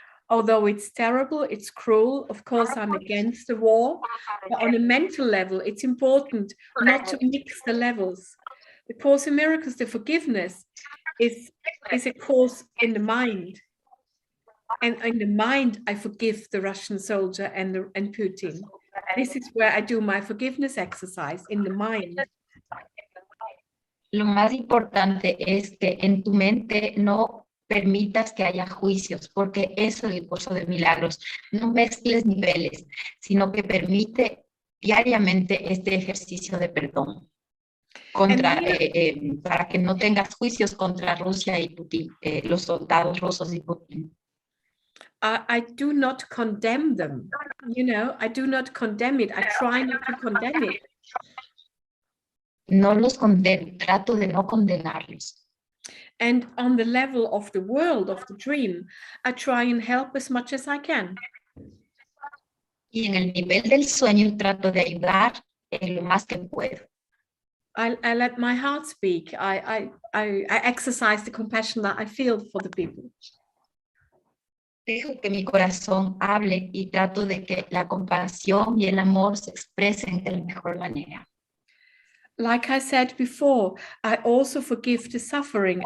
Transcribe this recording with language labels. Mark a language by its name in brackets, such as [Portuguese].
[English] Although it's terrible, it's cruel, of course I'm against the war, but on a mental level, it's important not to mix the levels. The Course in Miracles, the forgiveness, is a course in the mind. And in the mind, I forgive the Russian soldier and Putin. This is where I do my forgiveness exercise, in the mind. [Spanish] Lo más importante es que en tu mente no permitas que haya juicios, porque eso es el curso de milagros. No mezcles niveles, sino que permite diariamente este ejercicio de perdón para que no tengas juicios contra Rusia y Putin, los soldados rusos y Putin. [English] I do not condemn them, I do not condemn it. I try not to condemn it. [Spanish] No los condeno, trato de no condenarlos. [English] And on the level of the world, of the dream, I try and help as much as I can. [Spanish] Y en el nivel del sueño trato de ayudar lo más que puedo. [English] I let my heart speak. I exercise the compassion that I feel for the people. [Spanish] Dejo que mi corazón hable y trato de que la compasión y el amor se expresen de la mejor manera. [English] Like I said before, I also forgive the suffering.